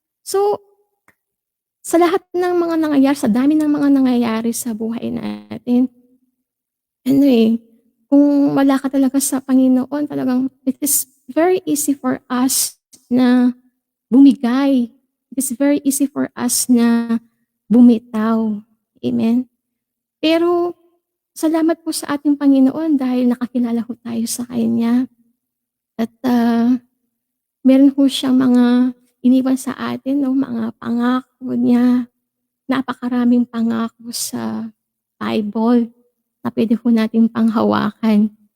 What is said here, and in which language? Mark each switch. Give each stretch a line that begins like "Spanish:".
Filipino: So, sa lahat ng mga nangyayari, sa dami ng mga nangyayari sa buhay natin, kung wala ka talaga sa Panginoon, talagang
English: it is very easy for us
Filipino: na bumigay.
English: It is very easy for us
Filipino: na bumitaw.
English: Amen?
Filipino: Pero salamat po sa ating Panginoon dahil nakakilala ho tayo sa Kanya at, meron ho siyang mga iniwan sa atin 'no, mga pangako niya. Napakaraming pangako sa Bible na puwede ho nating panghawakan.